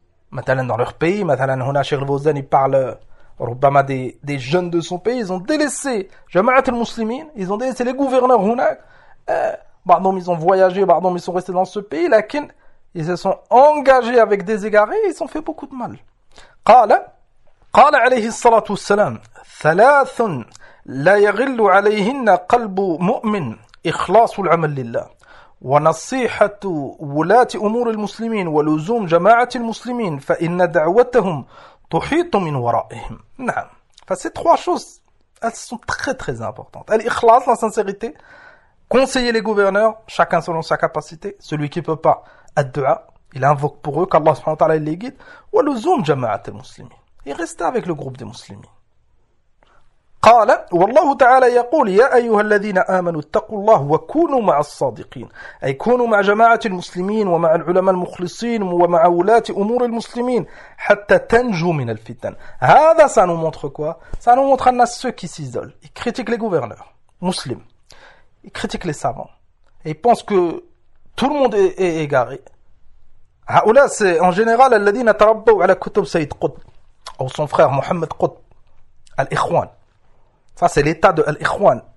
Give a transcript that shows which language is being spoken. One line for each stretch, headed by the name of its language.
French: Maintenant, dans leur pays, maintenant, M. Rosen, il parle Obama, des jeunes de son pays. Ils ont délaissé Jama'at al-Muslimin, ils ont délaissé les gouverneurs. Pardon, ils ont voyagé, pardon, ils sont restés dans ce pays. Lakin, ils se sont engagés avec des égarés et ils ont fait beaucoup de mal.
Arabic: قال عليه الصلاة والسلام ثلاث لا يغل عليهن قلب مؤمن إخلاص العمل لله ونصيحة ولاة أمور المسلمين ولزوم جماعة المسلمين فإن دعوتهم تحيط من ورائهم. نعم.
French: فces trois choses, elles sont très très importantes. الإخلاص, la sincérité, conseiller les gouverneurs, chacun selon sa capacité, celui qui peut pas الدعاء, il invoque pour eux qu'Allah subhanahu wa ta'ala les guide.
Arabic: وَلُزُومْ جَمَعَةَ الْمُسْلِمِينَ.
French: Il reste avec le groupe des musulmans.
Arabic: قَالَ وَاللَّهُ تَعَالَى يَقُولُ يَا أَيُّهَا الَّذِينَ آمَنُوا اتَّقُوا اللَّهُ وَكُونُوا مَعَ الصَّادِقِينَ. أي كونوا مع جماعة المسلمين ومع العلماء المخلصين ومع ولاة أمور المسلمين حتى تنجوا من الفتن.
French: هذا, ça nous montre quoi? Ça nous montre à ceux qui s'isolent. Ils critiquent les gouverneurs musulmans. Ils critiquent les savants. Et ils pensent que tout le monde est égaré. Haoula, c'est en général
Arabic: Al-Ladina Tarabbaou ala Kutub
French: Sayyid Qutb. Ou son frère Mohamed Qutb. Al-Ikhwan. Ça, c'est l'état de Al-Ikhwan.